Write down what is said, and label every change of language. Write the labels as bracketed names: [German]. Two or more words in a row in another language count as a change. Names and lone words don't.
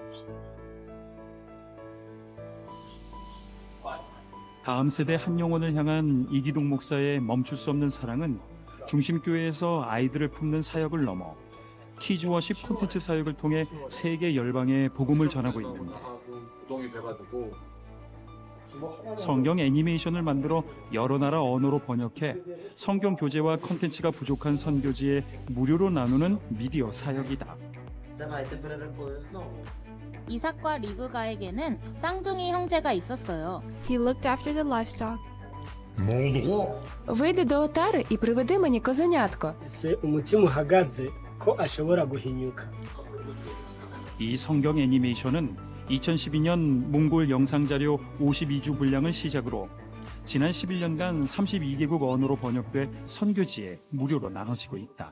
[Korean] 다음 세대 한 영혼을 향한 이기동 목사의 멈출 수 없는 사랑은 중심교회에서 아이들을 품는 사역을 넘어 키즈워십 콘텐츠 사역을 통해 세계 열방에 복음을 전하고 있는데 성경 애니메이션을 만들어 여러 나라 언어로 번역해 성경 교재와 콘텐츠가 부족한 선교지에 무료로 나누는 미디어 사역이다. 이삭과 리브가에게는 쌍둥이 형제가 있었어요. [English] He looked after the livestock. [Ukrainian] Вийди до отари і приведи мені козенятко. [Korean] 이 성경 애니메이션은 2012년 몽골 영상자료 52주 분량을 시작으로 지난 11년간 32개국 언어로 번역돼 선교지에 무료로 나눠지고 있다.